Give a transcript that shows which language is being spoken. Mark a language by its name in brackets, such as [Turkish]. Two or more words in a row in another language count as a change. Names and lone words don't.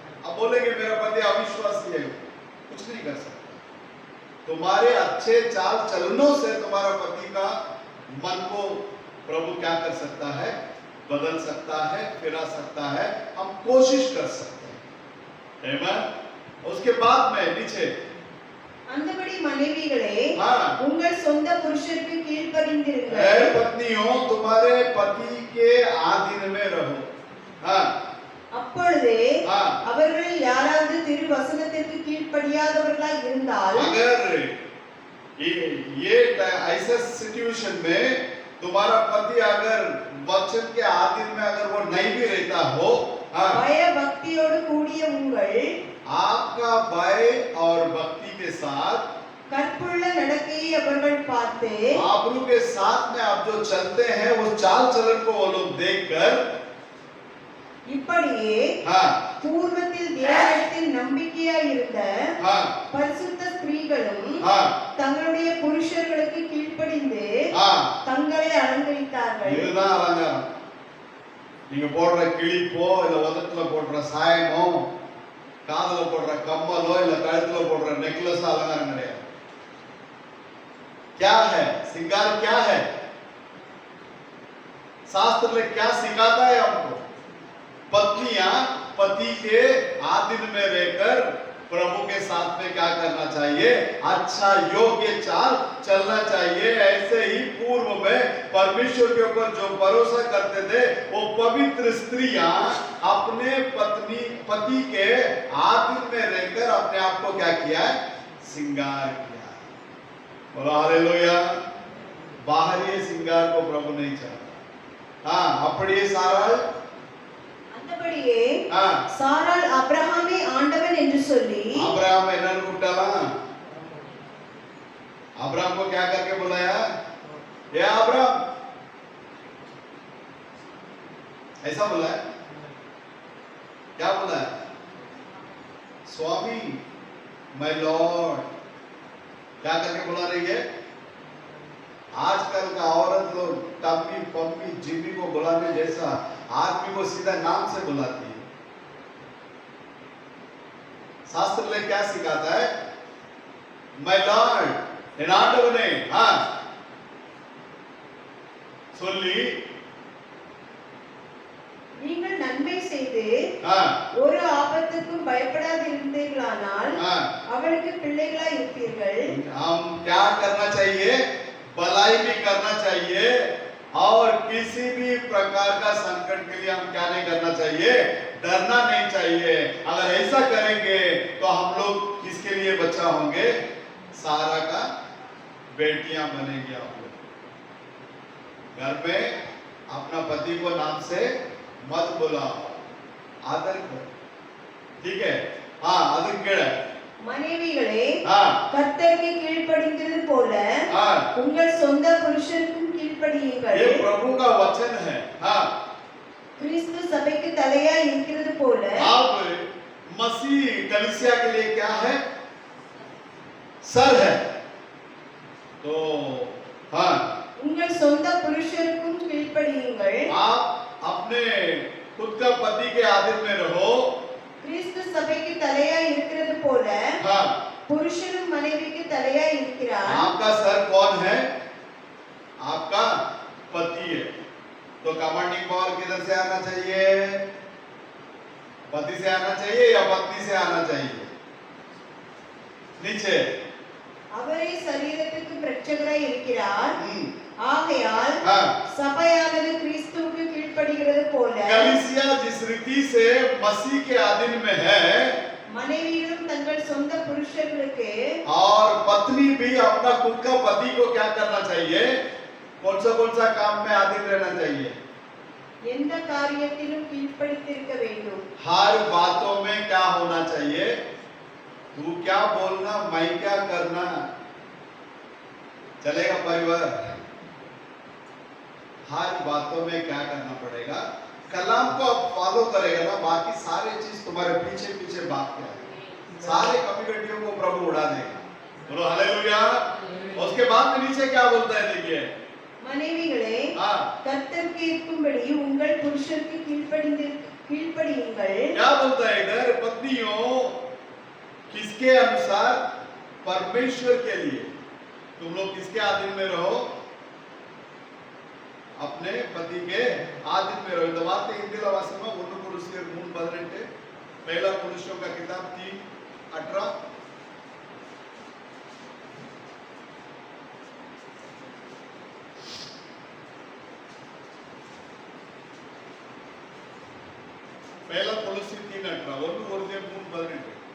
[Hindi] अब बोलेंगे मेरा पति अविश्वासी है, कुछ नहीं कर सकता। तुम्हारे अच्छे चाल चलनों से तुम्हारा पति का मन को प्रभु क्या कर सकता है? बदल सकता है, फिरा सकता है। हम कोशिश कर सकते हैं। आमीन। उसके बाद में नीचे [Tamil] அந்தபடி மனைவிகளே [Hindi] हाँ। [Tamil] உங்கள் சொந்த புருஷருக்கு ऐ கீழ்ப்படிந்திருங்கள், [Hindi] पत्नियों तुम्हारे पति के आधीन में रहो। हाँ, [Tamil] அப்பொழுது [Hindi] हाँ। [Tamil] அவர்களில் யாராவது திரு வசனத்திற்கு கீழ்ப்படியாதவர்களாய் இருந்தால் [Hindi] अगर ये ऐसे सिचुएशन में तुम्हारा पति अगर वचन के आधीन में अगर वो नहीं भी रहता हो, हाँ, [Tamil] பய பக்தியோடு கூடிய உங்கள் [Hindi] आपका भय और भक्ति के साथ [Tamil] கற்புள்ள நடக்கையை அவர்கள் பார்த்து [Hindi] आबरू के साथ में आप जो चलते हैं वो चाल चलन को वो लोग देखकर, [Tamil] இப்படியே [Hindi] हाँ, [Tamil] பூர்வத்தில் தேவனிடத்தில் நம்பிக்கையாய் இருந்த [Hindi] हाँ, [Tamil] பரிசுத்த ஸ்திரீகளும் [Hindi] हाँ, [Tamil] தங்களுடைய புருஷர்களுக்கு கீழ்ப்படிந்து [Hindi] हाँ। [Tamil] தங்களை அலங்கரித்தார்கள்। இதுதான் அலங்காரம்। நீங்க போடுற கிளிப்போ இல்ல உதட்டுல போடுற சாயமோ காதுல போடுற கம்மலோ இல்ல கழுத்துல போடுற நெக்லஸ் அலங்காரம் கிடையாது। [Hindi] क्या है श्रृंगार? क्या है? शास्त्र में क्या सिखाता है हमको? पत्नियां पति के आधीन में रहकर प्रभु के साथ में क्या करना चाहिए? अच्छा योग्य चाल चलना चाहिए। ऐसे ही पूर्व में परमेश्वर के ऊपर जो भरोसा करते थे वो पवित्र स्त्रियां अपने पति के आधीन में रहकर अपने आप को क्या किया? श्रृंगार किया। बोलो हालेलुया। बाहरी श्रृंगार को प्रभु नहीं चाहता। हाँ, [Tamil] அப்படியே சாராள் அந்தபடியே [Hindi] हाँ, [Tamil] சாராள் அபிரகாமை ஆண்டவன் என்று சொல்லி अब्राहम என்னன்னு கூப்பிட்டாலாம்? [Hindi] अब्राहम को क्या करके बुलाया? ये अब्राहम, ऐसा बुलाया? क्या बुलाया? स्वामी, [English] my lord, [Hindi] क्या करके बुला रही है? आजकल का औरत लोग टम्मी पम्मी जिम्मी को बुलाने जैसा आदमी को सीधा नाम से बुलाती है। शास्त्र में क्या सिखाता है? [English] my lord, [Tamil] என் ஆண்டவனே। हाँ, சொல்லி நீங்கள் நன்மை செய்து [Hindi] हाँ, [Tamil] ஒரு ஆபத்துக்கும் பயப்படாது இருந்தீர்களானால் [Hindi] हाँ, [Tamil] அவளுக்கு பிள்ளைகளாய் இருப்பீர்கள்। [Hindi] हम क्या करना चाहिए? भलाई भी करना चाहिए और किसी भी प्रकार का संकट के लिए हम क्या नहीं करना चाहिए? डरना नहीं चाहिए। अगर ऐसा करेंगे तो हम लोग किसके लिए बच्चा होंगे? सारा का बेटियां बनेगी आप लोग। घर में अपना पति को नाम से मत बुलाओ, आदर करो, ठीक है? हाँ, आदर केड़ा [Tamil] மனைவிகளே [Hindi] हाँ [Tamil] கர்த்தருக்கு கீழ்ப்படிகிறது போல [Hindi] हाँ [Tamil] உங்கள் சொந்த புருஷருக்கும் கீழ்ப்படியுங்கள். [Hindi] ये प्रभु का वचन है। हाँ, [Tamil] கிறிஸ்து சபைக்கு தலையாய் இருக்கிறது போல [Hindi] आप मसीह कलीसिया के लिए क्या है? सर है। तो हाँ, [Tamil] உங்கள் சொந்த புருஷருக்கும் கீழ்ப்படியுங்கள். [Hindi] आप अपने खुद का पति के आधीन में रहो। [Tamil] கிறிஸ்து சபைக்கு தலையாய் இருக்கிறது போல [Hindi] हाँ, [Tamil] புருஷனும் மனைவிக்கு தலையாய் இருக்கிறார். [Hindi] आपका सर कौन है? आपका पति है। तो [English] commanding power [Hindi] किधर से आना चाहिए? पति से आना चाहिए या पत्नी से आना चाहिए? नीचे। [Tamil] அவரே சரீரத்துக்கு பிரட்சகராய் இருக்கிறார். हम्म, ஆகையால் [Hindi] हाँ, [Tamil] சபையானது கிறிஸ்துவுக்கு கீழ்ப்படிகிறது போல [Hindi] कलीसिया जिस रीति से मसीह के अधीन में है [Tamil] மனைவியும் தங்கள் சொந்த புருஷர்களுக்கு [Hindi] और पत्नी भी अपना खुद का पति को क्या करना चाहिए? कौन सा काम में अधीन रहना चाहिए? [Tamil] எந்த காரியத்திலும் கீழ்ப்படித்திருக்க வேண்டும். [Hindi] हर बातों में क्या होना चाहिए? तू क्या बोलना, मैं क्या करना, चलेगा परिवार? हर बातों में क्या करना पड़ेगा? कलाम को आप फॉलो करेगा ना, बाकी सारे चीज तुम्हारे पीछे पीछे भाग के आएगा। सारे कमिकटियों को प्रभु उड़ा देगा। बोलो हालेलुया। उसके बाद में नीचे क्या बोलता है देखिए। [Tamil] மனைவிகளே [Hindi] हाँ, [Tamil] கர்த்தருக்கு இருக்கும்படி உங்கள் புருஷருக்கு கீழ்ப்படியுங்கள். [Hindi] क्या बोलता है इधर? पत्नियों किसके अनुसार? परमेश्वर के लिए। तुम लोग किसके अधीन में रहो? अपने पति के अधीन में रहो। [Tamil] இந்த வார்த்தை இந்தியில வாசிமா 1 கொரிந்தியர் 3:18, [Hindi] पहला कोरिन्थियों का किताब 3:18। पहला कोरिन्थियों 3:18, 1 कोरिन्थियों 3:18।